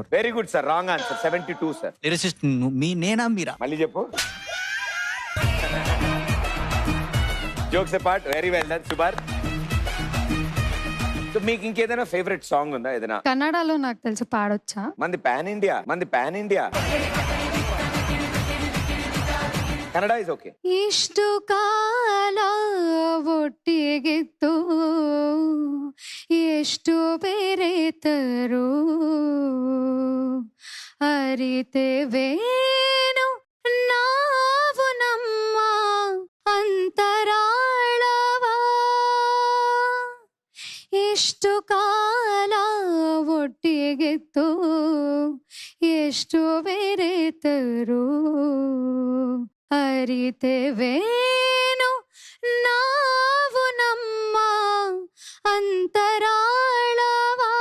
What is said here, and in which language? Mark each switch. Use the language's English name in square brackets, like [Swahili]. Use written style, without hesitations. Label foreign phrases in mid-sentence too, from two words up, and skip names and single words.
[English] very good sir, wrong answer. 72 sir. [Telugu] లిరిసిస్ట్ మీ నేనా మీరా? మళ్ళీ చెప్పు. [English] jokes apart, very well done, super. [Telugu] సో మీకు ఇంకేదైనా [English] favorite song [Telugu] ఉందా? ఏదైనా కన్నడలో నాకు తెలుసు, పాడొచ్చా? మంది [English] pan India, [Telugu] మంది [English] pan India. Kannada is okay. [Kannada] ಇಷ್ಟು ಕಾಲ ಒಟ್ಟಿಗಿತ್ತು ಎಷ್ಟು ಬೆರೆತರು ಅರಿತೆವೇನು ನಾವು ನಮ್ಮ ಅಂತರಾಳವ ಎಷ್ಟು ಕಾಲ ಒಟ್ಟಿಗಿತ್ತು ಎಷ್ಟು ಬೆರೆತರು ಅರಿತೆವೇನು ನಾವು ನಮ್ಮ ಅಂತರಾಳವ.